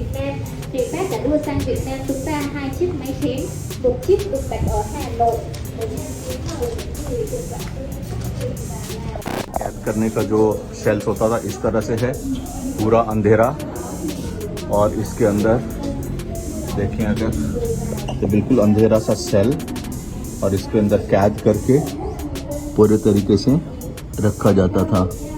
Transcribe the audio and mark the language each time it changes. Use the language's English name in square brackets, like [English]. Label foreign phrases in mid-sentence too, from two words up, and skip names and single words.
[Vietnamese] Nam, Việt Bắc đã đưa sang Việt Nam chúng ta 2 chiếc máy chém, một chiếc được đặt ở Hà Nội, một chiếc người được đặt [Hindi] कैद करने का जो सेल्स होता था इस तरह से है, पूरा अंधेरा, और इसके अंदर देखिए अगर तो बिल्कुल अंधेरा सा सेल, और इसके अंदर कैद करके पूरे तरीके से रखा जाता था।